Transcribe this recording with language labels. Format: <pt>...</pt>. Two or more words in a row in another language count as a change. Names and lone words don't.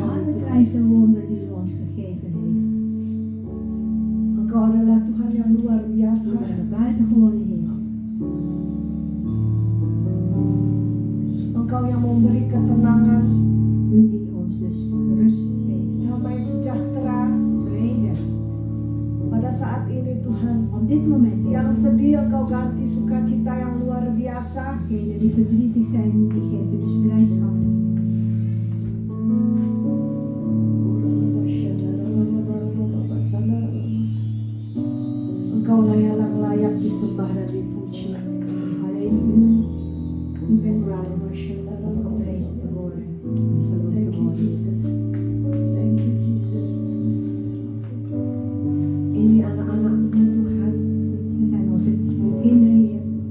<nl>Alle</nl> <id>Tuhan.</id> <nl>wijze wonder die u ons gegeven heeft.</nl> <id>Engkau adalah Tuhan yang luar</id> <nl>U</nl> <id>biasa.</id> <nl>bent de buitengewone Heer.</nl> <id>Engkau yang memberi ketenangan,</id> <nl>U die ons dus rust geeft.</nl> <id>damai sejahtera.</id> <nl>Vrede.</nl> <id>Pada saat ini Tuhan,</id> <nl>Op dit moment, Heer.</nl> <id>yang sedih Engkau ganti sukacita yang luar biasa.</id> <nl>Degenen die verdrietig zijn, die geeft u dus blijdschap.</nl> <id>Engkau yang layak disembah dan dipuji.</id> <nl>Alleen u bent waardig om geprezen te worden. Geloofd</nl> <en>Thank</en> <nl>te</nl> <en>you</en> <nl>worden.</nl> <en>Jesus. Thank you Jesus.</en> <id>Ini anak-anakmu Tuhan.</id> <nl>Dit zijn onze kinderen, Heer.</nl>